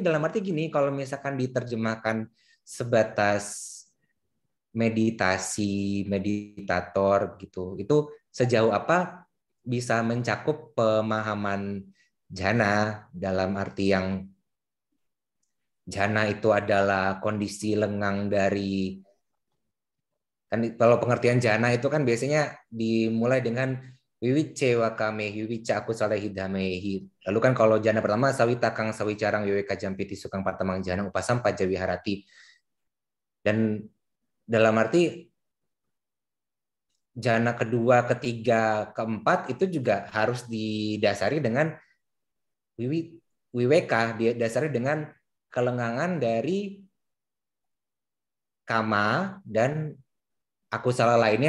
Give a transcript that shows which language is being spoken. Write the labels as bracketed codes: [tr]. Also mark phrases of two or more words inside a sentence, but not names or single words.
[id] dalam arti gini, kalau misalkan diterjemahkan sebatas meditasi, meditator gitu, itu sejauh apa bisa mencakup pemahaman jhana dalam arti yang jhana itu adalah kondisi lengang dari, kan kalau pengertian jhana itu kan biasanya dimulai dengan [pi] wiwicce wakamehi wiwicca akusalehi dhamehi. [id] Lalu kan kalau jhana pertama [pi] sawitakang sawicarang wiweka jampiti sukang patamang jhana upasam pajawiharati. [id] Dan dalam arti jhana kedua, ketiga, keempat itu juga harus didasari dengan wiweka, didasari dengan kelengangan dari kama dan akusala lainnya.